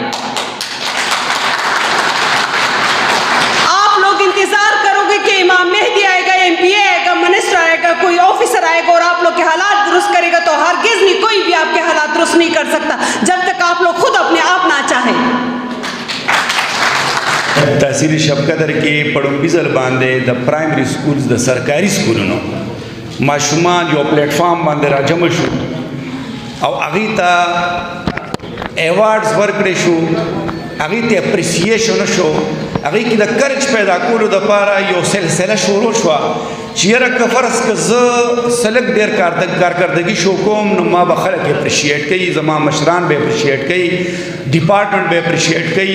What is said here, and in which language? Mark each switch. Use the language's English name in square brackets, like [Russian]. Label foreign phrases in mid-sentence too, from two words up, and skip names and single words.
[Urdu] انتظار کرو گے کہ امام مہدی آئے گا، ایم پی اے آئے گا، منسٹر آئے گا، کوئی آفیسر آئے گا اور آپ لوگ کے حالات درست کرے گا، تو ہرگز نہیں کوئی بھی آپ کے حالات درست نہیں کر سکتا جب تک آپ لوگ خود اپنے آپ نہ چاہیں. [Pashto] تحصیل شب قدر کې پړومبي ځل باندې د [English] primary schools [Pashto] د سرکاري سکولونو ماشومان یو پلیټ فارم باندې راجمع شو او هغې ته ایوارډز ورکړی شو، هغې ته اپریسیشن شو، هغې کې د کرج پیدا کولو دپاره یو سلسله شروع شوه چیرې که فرض که زه سلک ډېر کارکردګي شو کوم نو ما به خلک اپریشیټ کوي زما مشران به اپریشیټ کوي ډپارټمنټ به اپریشیټ کوي